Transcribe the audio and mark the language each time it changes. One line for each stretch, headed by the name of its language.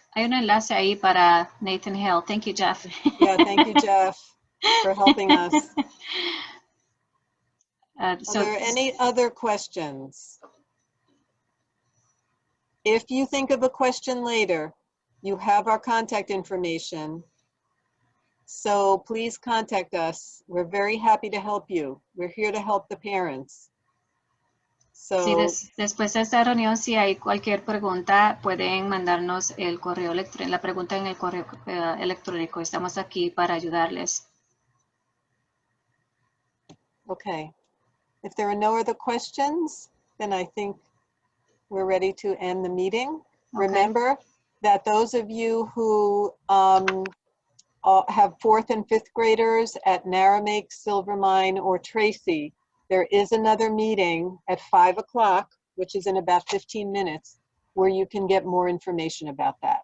Spanish: Hay un enlace ahí para Nathan Hill.
English: Thank you, Jeff. Yeah, thank you, Jeff, for helping us. Are there any other questions? If you think of a question later, you have our contact information. So please contact us. We're very happy to help you. We're here to help the parents.
Spanish: Sí,
English: So,
Spanish: después de esta reunión, si hay cualquier pregunta, pueden mandarnos el correo electrónico, la pregunta en el correo electrónico. Estamos aquí para ayudarles.
English: okay. If there are no other questions, then I think we're ready to end the meeting. Okay. Remember that those of you who have 4th and 5th graders at Naramake, Silvermine, or Tracy, there is another meeting at 5 o'clock, which is in about 15 minutes, where you can get more information about that.